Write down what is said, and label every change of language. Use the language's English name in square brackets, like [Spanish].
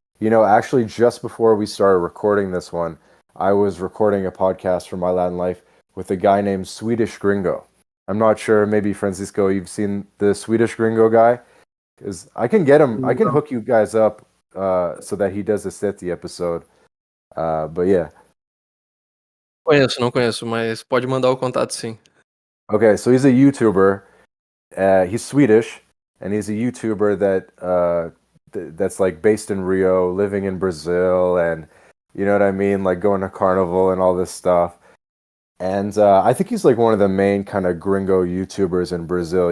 [English] Actually, just before we started recording this one, I was recording a podcast for My Latin Life with a guy named Swedish Gringo. I'm not sure, maybe Francisco, you've seen the Swedish Gringo guy? Because I can get him, I can hook you guys up so that he does a SETI episode. But yeah. [Portuguese] Conheço, não conheço, mas pode mandar o contato sim. [English] Okay, so he's a YouTuber. He's Swedish, and he's a YouTuber that's like based in Rio, living in Brazil, and you know what I mean, like going to carnival and all this stuff. And I think he's like one of the main kind of gringo YouTubers in Brazil.